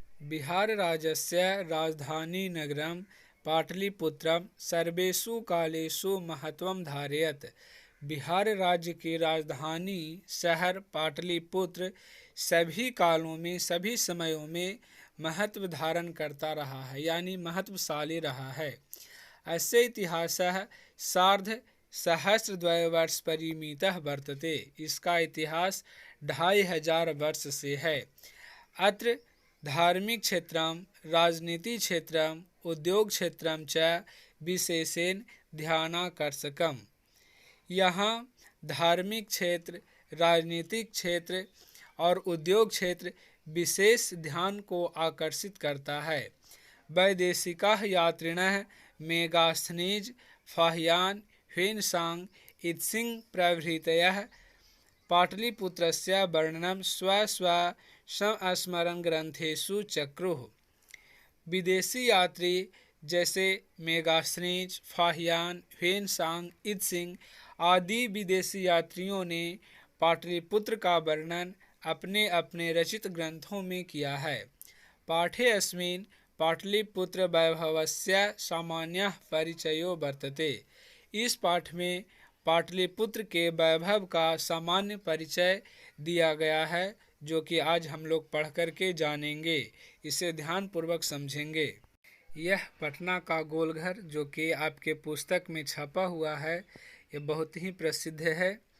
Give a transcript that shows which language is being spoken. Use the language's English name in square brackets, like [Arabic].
[Sanskrit] बिहार राज्यस्य राजधानी नगरम पाटलिपुत्रम सर्वेषु कालेषु महत्वं धारयत। [Hindi] बिहार राज्य की राजधानी शहर पाटलिपुत्र सभी कालों में, सभी समयों में महत्व धारण करता रहा है, यानी महत्वशाली रहा है। [Sanskrit] अस्य इतिहासः सार्ध सहस्रद्वयवर्ष परिमितः वर्तते। [Hindi] इसका इतिहास 2500 वर्ष से है। [Sanskrit] अत्र धार्मिक क्षेत्रम, राजनीति क्षेत्रम, उद्योग क्षेत्रम च विशेषेण ध्यानाकर्षकम। [Hindi] यहाँ धार्मिक क्षेत्र, राजनीतिक क्षेत्र और उद्योग क्षेत्र विशेष ध्यान को आकर्षित करता है। [Sanskrit] वैदेशिकाः यात्रिणः मेगास्थनीज, फाहियान, ह्वेनसांग, इत्सिंग प्रभृतयः पाटलिपुत्रस्य वर्णनं स्व संस्मरण ग्रंथेषु चक्रुः। [Hindi] विदेशी यात्री जैसे मेगास्थनीज, फाहियान, ह्वेनसांग, इत्सिंग आदि विदेशी यात्रियों ने पाटलिपुत्र का वर्णन अपने अपने रचित ग्रंथों में किया है। [Sanskrit] पाठे अस्मिन् पाटलिपुत्र वैभवस्य सामान्यः परिचयो वर्तते। [Hindi] इस पाठ में पाटलिपुत्र के वैभव का सामान्य परिचय दिया गया है, जो कि आज हम लोग पढ़ कर के जानेंगे। इसे ध्यानपूर्वक समझेंगे। यह पटना का गोलघर जो कि आपके पुस्तक में छपा हुआ है, ये बहुत ही प्रसिद्ध है।